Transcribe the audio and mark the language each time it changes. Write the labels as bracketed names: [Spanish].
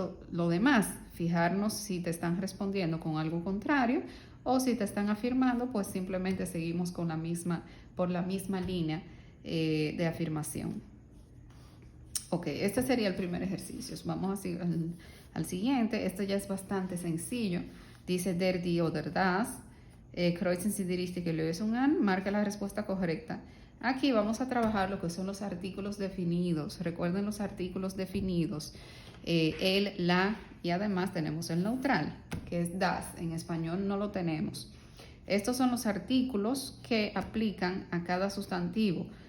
[Spanish] Lo demás, fijarnos si te están respondiendo con algo contrario o si te están afirmando, pues simplemente seguimos por la misma línea de afirmación. Ok, este sería el primer ejercicio. Vamos al siguiente. Este ya es bastante sencillo. Dice [German] der, die oder das. Kreuzen Sie die richtige Lösung an. [Spanish] Marca la respuesta correcta. Aquí vamos a trabajar lo que son los artículos definidos. Recuerden los artículos definidos. El, la y además tenemos el neutral, que es das. En español no lo tenemos. Estos son los artículos que aplican a cada sustantivo.